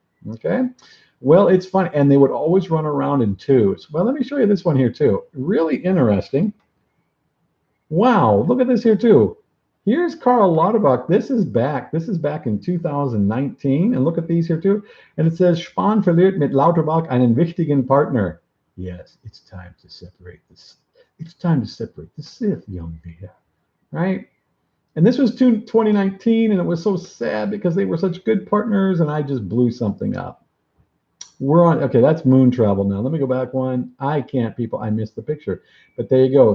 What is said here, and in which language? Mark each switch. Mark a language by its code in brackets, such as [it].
[en] Okay, well, it's fun, and they would always run around in twos. Well, let me show you this one here too. Really interesting. Wow, look at this here too. Here's Karl Lauterbach. This is back in 2019, and look at these here too. And it says, [de] Spahn verliert mit Lauterbach einen wichtigen Partner. [en] Yes, it's time to separate this. It's time to separate the Sith, young Vader, right? And this was 2019, and it was so sad because they were such good partners, and I just blew something up. We're on, okay, that's moon travel now. Let me go back one. I can't, people. I missed the picture. But there you go.